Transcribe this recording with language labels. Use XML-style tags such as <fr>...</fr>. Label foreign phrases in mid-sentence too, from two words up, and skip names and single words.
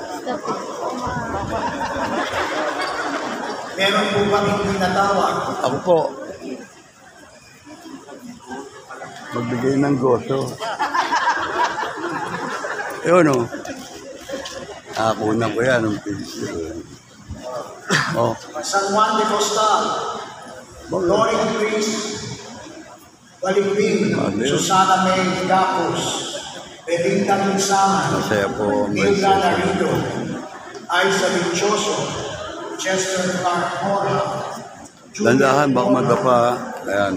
<tl>Meron po bang hindi natawag? Ako po. Magbigay ng goto. Yun, oh. Nakakunan ko yan. Oh. San Juan de Costal, Loring Priest, Baligbing, Susana May Gapos, Belinda Minsaman, Masaya po ang Hilda message. Larido, Aiza Linchoso, Chester Clark Mora, Dandahan, baka magapa. Ayan po.</tl>